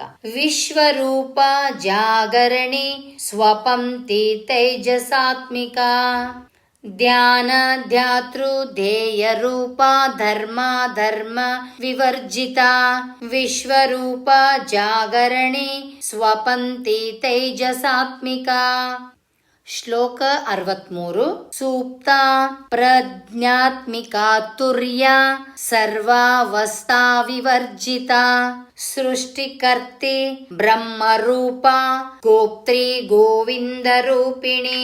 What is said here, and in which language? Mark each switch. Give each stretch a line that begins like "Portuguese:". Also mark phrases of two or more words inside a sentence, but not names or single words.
Sanskrit: ವಿಶ್ವರೂಪ ಜಾಗರಣಿ ಸ್ವಪಂತಿ ತೈಜ ಸಾತ್ಮಿಕ. ಧ್ಯಾನ ಧ್ಯಾತೃ ಧ್ಯೇಯ ರೂಪ ಧರ್ಮ ಧರ್ಮ ವಿವರ್ಜಿತ. ವಿಶ್ವರೂಪ ಜಾಗರಣಿ ಸ್ವಪಂತಿ ತೈಜ ಸಾತ್ಮಿಕ. ಶ್ಲೋಕ 63. ಸೂಕ್ತ ಪ್ರಜ್ಞಾತ್ಮಿಕ ತುರ್ಯ ಸರ್ವಾವಸ್ಥಾ ವಿವರ್ಜಿತ. ಸೃಷ್ಟಿಕರ್ತಿ ಬ್ರಹ್ಮರೂಪ ಗೋಪ್ತ್ರಿ ಗೋವಿಂದ ರೂಪಿಣಿ.